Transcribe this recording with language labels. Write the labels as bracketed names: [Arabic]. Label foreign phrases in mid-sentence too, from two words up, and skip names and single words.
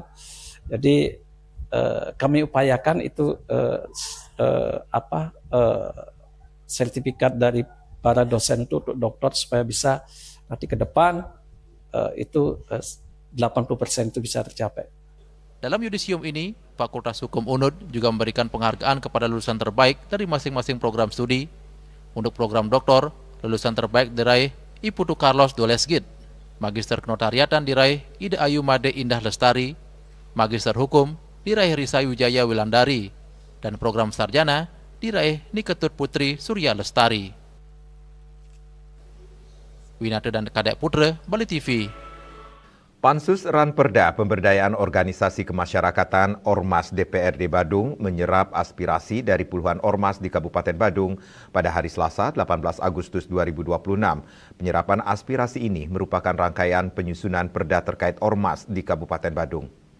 [Indonesian] Jadi kami upayakan itu sertifikat dari para dosen itu untuk dokter supaya bisa nanti ke depan itu 80% itu bisa tercapai. Dalam yudisium ini, Fakultas Hukum UNUD juga memberikan penghargaan kepada lulusan terbaik dari masing-masing program studi. Untuk program doktor, lulusan terbaik diraih Iputu Carlos Dolesgit, Magister Kenotariatan diraih Ida Ayu Made Indah Lestari, Magister Hukum diraih Risa Wijaya Wilandari, dan program sarjana diraih Niketut Putri Surya Lestari. Winata dan Kadek Putra, Bali TV. Pansus Ranperda Pemberdayaan Organisasi Kemasyarakatan Ormas DPRD Badung menyerap aspirasi dari puluhan ormas di Kabupaten Badung pada hari Selasa 18 Agustus 2026. Penyerapan aspirasi ini merupakan rangkaian penyusunan perda terkait ormas di Kabupaten Badung.